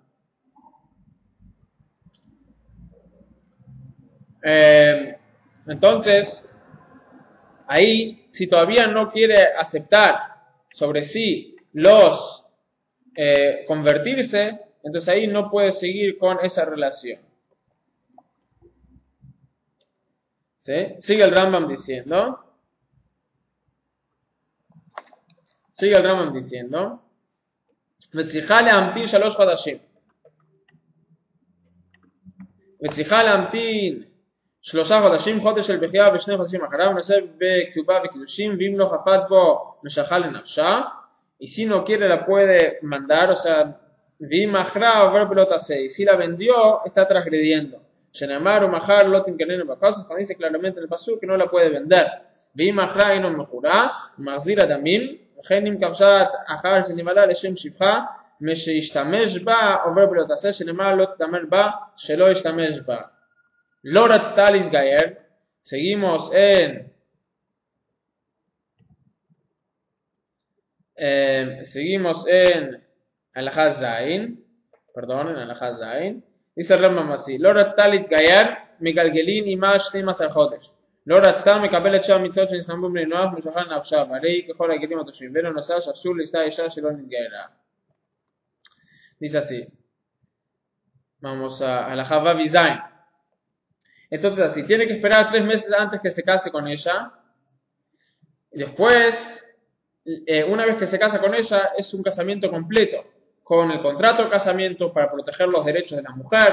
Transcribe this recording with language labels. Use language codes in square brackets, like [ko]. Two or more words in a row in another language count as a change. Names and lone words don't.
[es] Entonces, ahí, si todavía no quiere aceptar sobre sí los convertirse, entonces ahí no puede seguir con esa relación. ¿Sí? Sigue el Rambam diciendo. Sigue el Rambam diciendo. [he] וצריכה להמתין 3 חודשים. וצריכה להמתין 3 חודשים, חודש של בחייה ו2 חודשים אחריו, נעשה בכתובה וקידושים, ואם לא חפץ בו משכה לנפשה, [es] y si no quiere la puede mandar, o sea, [he] ואם מכרה עובר בלא תעשה, [es] y si la vendió está transgrediendo. [he] שנאמר ומכר לא תמכננו בכסף, [es] dice claramente en el pasuk que no la puede vender. [he] ואם מכרה אינו מכורה, מחזיר הדמים, וכן אם כבשת אחר שנמלה לשם שפחה, משהשתמש בה עובר בלא תעשה, שנאמר לא תתעמר בה, שלא ישתמש בה. לא רצתה להסגייר, [es] seguimos en Alajá Zain, perdón, en Alajá Zain, dice el Rambam así, [he] לא רצתה להתגייר, מגלגלין עמה 12 חודש. לא רצתה מקבלת שם מצוות שנסתמרו בני נוח ומשכה נפשה, והרי ככל הגלים התושבים, ואין נושא שאסור לישא אישה שלא נתגיירה. [es] Dice así, vamos a Alajá Vav y Zain. Entonces así, tiene que esperar 3 meses antes que se case con ella. Y después, una vez que se casa con ella, es un casamiento completo, con el contrato de casamiento para proteger los derechos de la mujer.